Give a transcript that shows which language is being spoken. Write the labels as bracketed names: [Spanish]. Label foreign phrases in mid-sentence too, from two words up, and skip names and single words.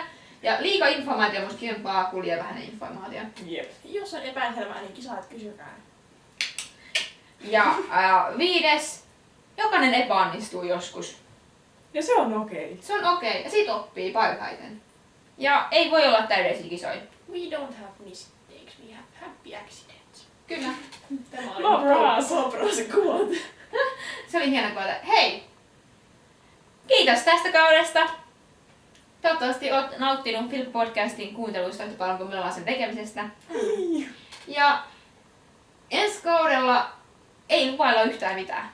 [Finnish] Ja liika informaatio on musta kivempaa kuin liian vähän informaatio. Jep. Jos on epäselvää, niin kisaat kysykää. Ja 5. Jokainen epäonnistuu joskus. Ja se on okei. Se on okei. Ja siitä oppii parhaiten. Ja ei voi olla täydellisiä kisoja. [English] We don't have mistakes, we have happy accidents. [Finnish] Kyllä. Tämä oli Bob Ross. Bob Ross quote. Se oli hieno kuulla. Hei! Kiitos tästä kaudesta. Toivottavasti olet nauttinut Film Podcastin kuunteluista yhtä paljon kuin minulla sen tekemisestä. Ja ensi kaudella ei luvailla yhtään mitään.